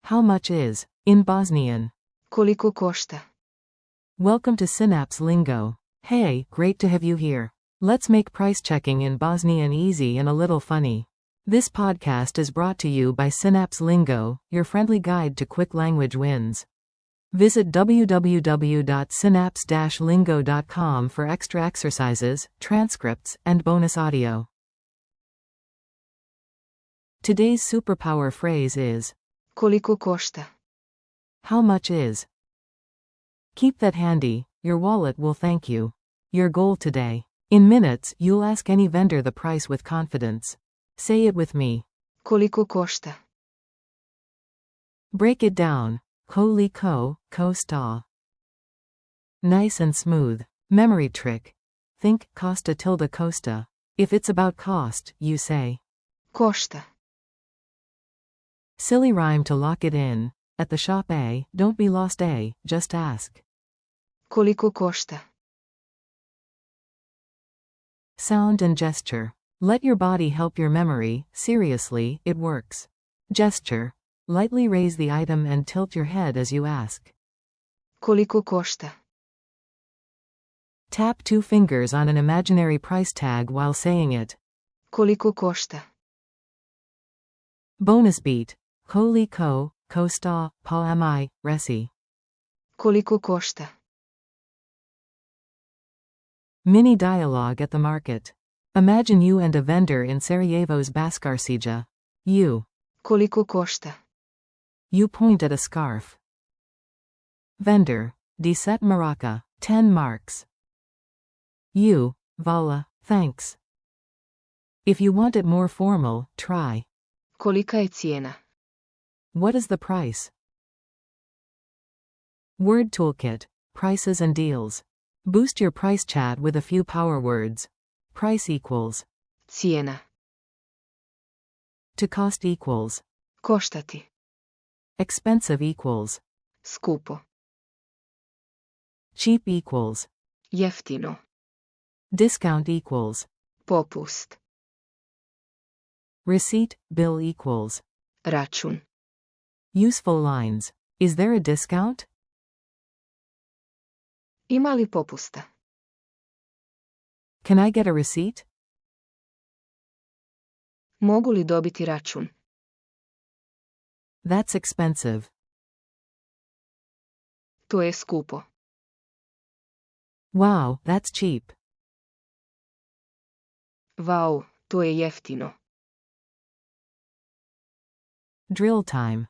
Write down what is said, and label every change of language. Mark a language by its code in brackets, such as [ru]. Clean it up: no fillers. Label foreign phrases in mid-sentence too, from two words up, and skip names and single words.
[en] How much is, in Bosnian? [bs] Koliko košta? [en] Welcome to Synapse Lingo. Hey, great to have you here. Let's make price checking in Bosnian easy and a little funny. This podcast is brought to you by Synapse Lingo, your friendly guide to quick language wins. Visit www.synapse-lingo.com for extra exercises, transcripts, and bonus audio. Today's superpower phrase is, [bs] Koliko košta? [en] how much is? Keep that handy, your wallet will thank you. Your goal today. In minutes, you'll ask any vendor the price with confidence. Say it with me. [bs] Koliko košta? [en] Break it down. [bs] Koliko, košta. [en] Nice and smooth. Memory trick. Think costa tilde costa. If it's about cost, you say Košta. silly rhyme to lock it in. At the shop A, don't be lost A, just ask. [bs] Koliko košta? [en] Sound and gesture. Let your body help your memory, seriously, it works. Gesture. Lightly raise the item and tilt your head as you ask. [bs] Koliko košta? [en] Tap two fingers on an imaginary price tag while saying it. [bs] Koliko košta? [en] Bonus beat. [bs] Koliko, košta, pa mi, reci. Koliko košta? [en] Mini dialogue at the market. Imagine you and a vendor in Sarajevo's Baskarcija. You. [bs] Koliko košta? [en] You point at a scarf. Vendor. 10 maraka, 10 marks. You. Vala, thanks. If you want it more formal, try. [bs] Kolika je cijena? [en] What is the price? Word toolkit. Prices and deals. Boost your price chat with a few power words. Price equals. Cijena. To cost equals. Koštati. Expensive equals. Skupo. Cheap equals. Jeftino. Discount equals. Popust. Receipt, bill equals. Račun. Useful lines. Is there a discount? [bs] Ima li popusta? [en] Can I get a receipt? [bs] Mogu li dobiti račun? [en] That's expensive. [bs] To je skupo. [en] Wow, that's cheap. [bs] Vau, to je jeftino. [en] Drill time.